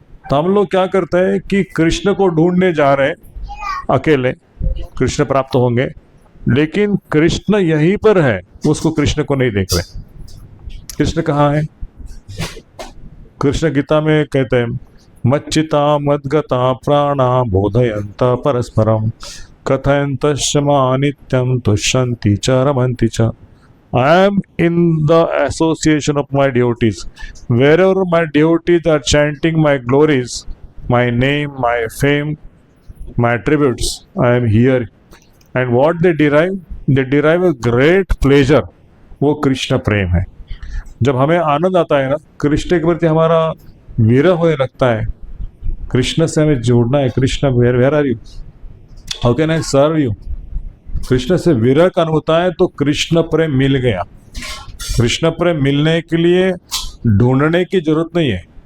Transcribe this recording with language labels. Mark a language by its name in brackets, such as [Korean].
[Hindi] तो हम लोग क्या करते हैं कि कृष्ण को ढूंढने जा रहे हैं, अकेले कृष्ण प्राप्त होंगे, लेकिन कृष्ण यहीं पर है, उसको कृष्ण को नहीं देख रहे। कृष्ण कहाँ है? कृष्ण गीता में कहते हैं [Sanskrit] मच्चिता मद्गता प्राणा बोधयंत परस्परम कथयंतश्च नित्यम तुष्यन्ति च रमन्ति च। [English] I am in the association of my devotees. Wherever my devotees are chanting my glories, my name, my fame, my attributes, I am here. And what they derive? They derive a great pleasure. [Hindi] वो कृष्ण प्रेम है। जब हमें आनंद आता है ना, कृष्ण के प्रति हमारा विरह होने लगता है, कृष्ण से हमें जोड़ना है। [English] Krishna where are you, how can I serve you. [Hindi] Krishna से विरह का अनुभव होता है तो कृष्ण प्रेम मिल गया। कृष्ण प्रेम मिलने के लिए ढूंढने की जरूरत नहीं है।